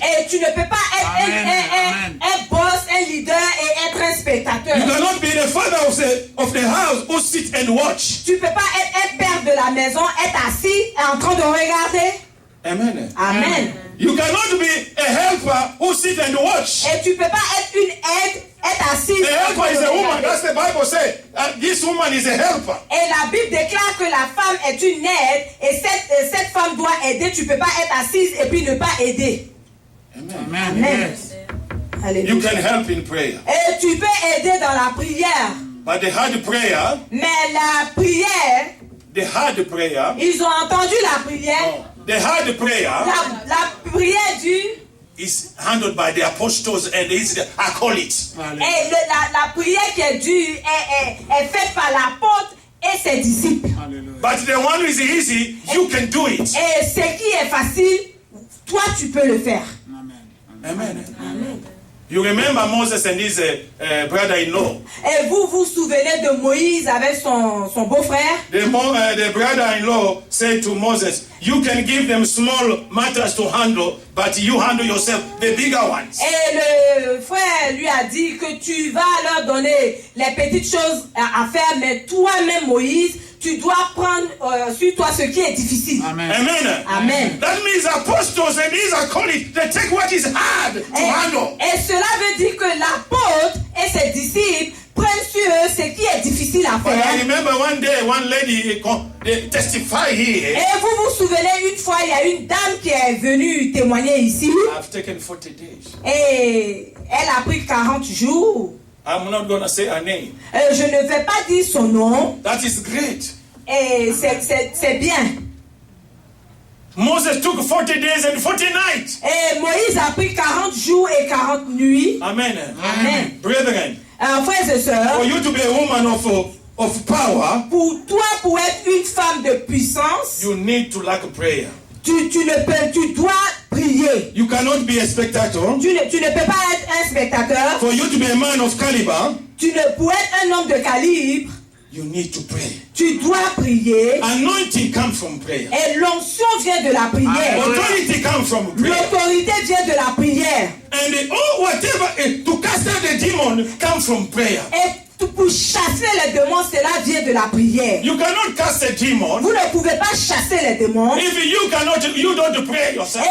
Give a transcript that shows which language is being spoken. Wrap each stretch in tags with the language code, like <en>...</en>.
<fr>Et tu ne peux pas être Amen. un boss, un leader et être un spectateur.</fr> <en>You cannot be the father of the house who sit and watch.</en> <fr>Tu ne peux pas être un père de la maison, être assis et en train de regarder. Amen. Amen.</fr> <en>You cannot be a helper who sit and watch.</en> <fr>Et tu ne peux pas être une aide, être assise.</fr> <en>A helper is a woman. That's the Bible says. This woman is a helper.</en> <fr>Et la Bible déclare que la femme est une aide et cette femme doit aider. Tu ne peux pas être assise et puis ne pas aider. Amen. Amen.</fr> <en>You</en> <fr>Alléluia.</fr> <en>can help in prayer.</en> <fr>Et tu peux aider dans la prière.</fr> <en>But the hard prayer,</en> <fr>Mais la prière, ils ont entendu la prière.</fr> <en>the hard prayer</en> <fr>La prière dure.</fr> <en>is handled by the apostles and his acolytes.</en> <fr>Et la prière qui est dure est faite par l'apôtre et ses disciples.</fr> <en>But the one who is easy, you can do it.</en> <fr>Et ce qui est facile, toi tu peux le faire. Amen.</fr> <en>You remember Moses and his brother-in-law.</en> <fr>Et vous vous souvenez de Moïse avec son beau-frère?</fr> <en>The brother-in-law said to Moses, you can give them small matters to handle, but you handle yourself the bigger ones.</en> <fr>Et le frère lui a dit que tu vas leur donner les petites choses à faire, mais toi-même Moïse, tu dois prendre sur toi ce qui est difficile. Amen. Amen. Amen.</fr> <en>That means apostles and his acolytes, they take what is hard to handle.</en> <fr>Et cela veut dire que l'apôtre et ses disciples prennent sur eux ce qui est difficile à</fr> <en>But I</en> <fr>faire.</fr> <en>remember one day, one lady they testify here.</en> <fr>Et vous vous souvenez, une fois, il y a une dame qui est venue témoigner ici.</fr> <en>I've taken 40 days.</en> <fr>Et elle a pris 40 jours.</fr> <en>I'm not going to say her name.</en> <fr>Je ne vais pas dire son nom.</fr> <en>That is great.</en> <fr>Et c'est bien.</fr> <en>Moses took 40 days and 40 nights.</en> <fr>Et Moïse a pris 40 jours et 40 nuits. Amen. Amen.</fr> <en>Brethren,</en> <fr>Frères et sœurs,</fr> <en>you to be a woman of power,</en> <fr>pour toi, pour être une femme de puissance,</fr> <en>you need to lack prayer.</en> <fr>tu dois prier.</fr> <en>You cannot be a spectator.</en> <fr>Tu ne peux pas être un spectateur.</fr> <en>For you to be a man of caliber,</en> <fr>Pour être un homme de calibre,</fr> <en>you need to pray.</en> <fr>tu dois prier.</fr> <en>Anointing comes from prayer.</en> <fr>Et l'onction vient de la prière.</fr> <en>Authority comes from prayer.</en> <fr>L'autorité vient de la prière.</fr> <en>And whatever to cast out the demon comes from prayer.</en> <fr>Et pour chasser les démons, cela vient de la prière.</fr> <en>You cannot cast a demon</en> <fr>Vous ne pouvez pas chasser les démons.</fr> <en>if you don't pray yourself.</en>